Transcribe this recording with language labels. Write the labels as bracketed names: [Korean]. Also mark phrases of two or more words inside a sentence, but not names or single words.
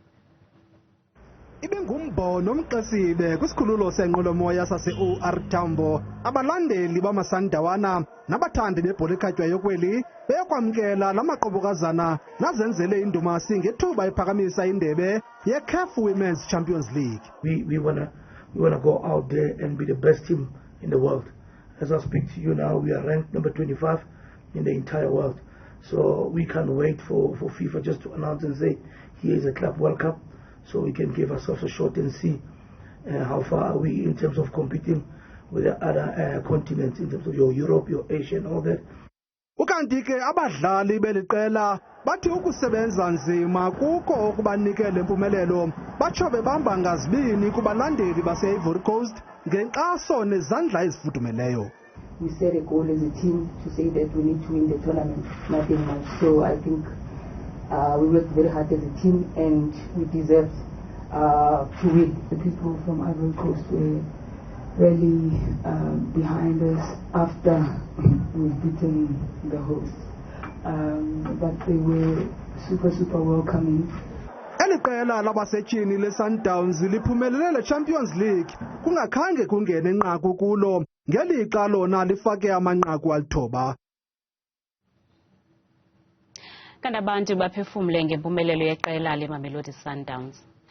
[Xhosa] Ibingumbono omqesibe kwisikhululo senqwelomoya sase-OR Tambo. Abalandeli bamasandawana nabathandi bebhola ekhatywayo kweli beyokwamkela la maqobokazana nazenzele indumasi ngethuba iphakamisa indebe yeCAF Women's Champions League. [English] We wanna go out there and be the best team in the world. As I speak to you now, we are ranked number 25 in the entire world. So we can't wait for FIFA just to announce and say, here is a Club World Cup, so we can give ourselves a shot and see how far are we in terms of competing with the other continents, in terms of your Europe, your Asia and all that. [Xhosa] ukanti ke abadlali beliqela bathi ukusebenza nzima kuko okubanikele lempumelelo batsho bebamba ngazibini kubalandeli base-Ivory Coast ngenkxaso nezandla ezifudumeleyo. [English] We set a goal as a team to say that we need to win the tournament, nothing much. So I think we worked very hard as a team and we deserved to win. The people from Ivory Coast were really behind us after we've beaten the hosts. But they were super welcoming. [Xhosa] Eliqela labasetshini le-Sundowns liphumelele le-Champions League kungakhange kungene enqaku kulo ngelixa lona lifake amanqaku alithoba. Kanti abantu baphefumule ngempumelelo yeqela leMamelodi Sundowns.